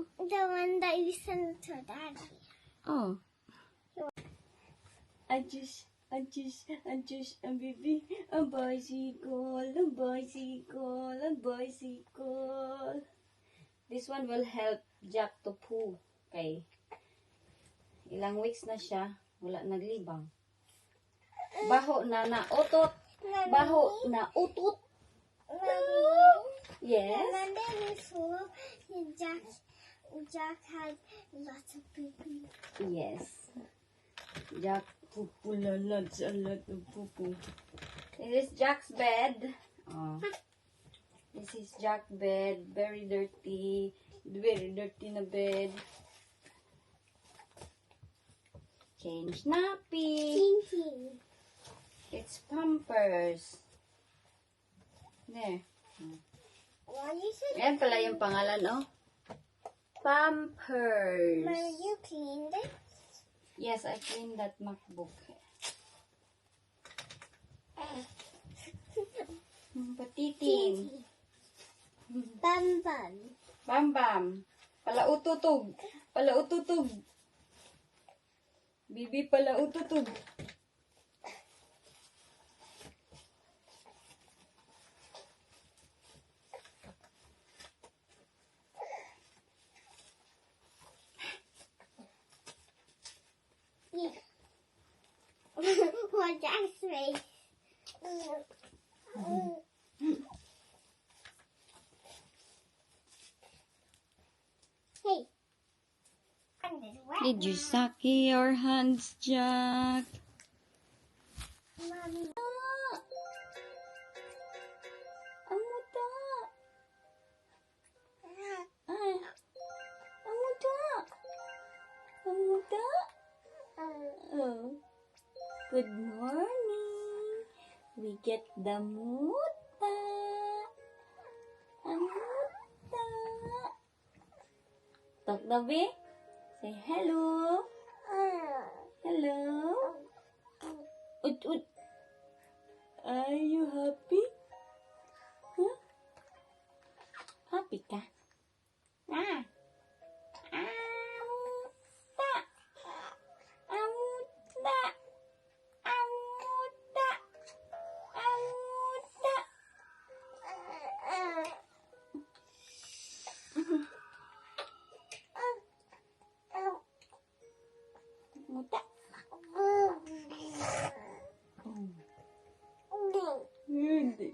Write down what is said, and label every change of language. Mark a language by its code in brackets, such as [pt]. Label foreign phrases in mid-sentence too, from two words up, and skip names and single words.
[en] The one that you sent to Daddy. Oh. I just, a baby, a bicycle. This one will help Jack to poo. Okay. [tl] Ilang weeks na siya, wala naglibang. Baho na utot. Baho na utot. [en] Yes. And then we saw Jack had lots of poo-poo. Yes. Jack poo-poo a lot of poo-poo. This is Jack's bed. Oh. This is Jack's bed. Very dirty. Very dirty na bed. Change nappy. It's Pampers. There. Why you said [tl] Ayan pala yung pangalan, oh. [en] Pampers. Mom, you cleaned it? Yes, I cleaned that MacBook. Patitin. Bum bum. Bam bam. Palaututog. Palaututog. Bibi palaututog. Yeah. What Jack's face? Hey. I'm just wet Did you now. suck your hands, Jack? Mommy. Amuta. Ay. Amuta. Amuta. Oh. Good morning. We get the muta. Amuta. Talk Dabi. Say hello. Hello. Ut ut. Are you happy? [tl] Huh? Happy ka? Ah. Amuta. Amuta. Amuta. Amuta. Muta. Hindi.